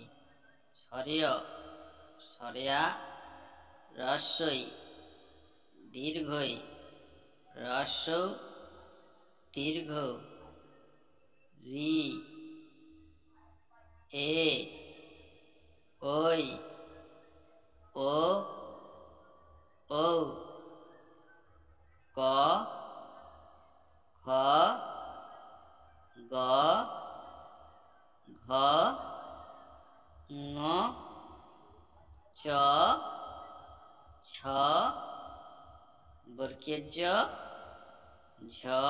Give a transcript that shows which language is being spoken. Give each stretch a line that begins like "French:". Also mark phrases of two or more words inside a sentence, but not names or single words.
Bangla: স্বরীয়, স্বরেয়া, রস্বই, দীর্ঘই, রস্ব, দীর্ঘ, রি, এ, ওই, ও, ঔ, ক, খ, গ, ঘ, ঙ, চ, ছ, বর্গের জ, ঝ,